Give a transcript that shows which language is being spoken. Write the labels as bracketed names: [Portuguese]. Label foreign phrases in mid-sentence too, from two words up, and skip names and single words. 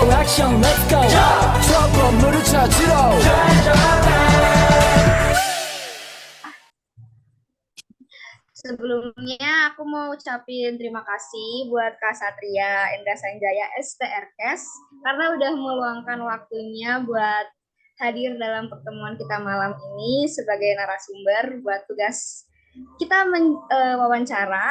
[Korean] 형 [English] let's go [Korean] 저 건물을 찾으러 [Indonesian] Sebelumnya aku mau ucapin terima kasih buat Kak Satria Endra Sanjaya STRKes karena udah meluangkan waktunya buat hadir dalam pertemuan kita malam ini sebagai narasumber buat tugas kita wawancara.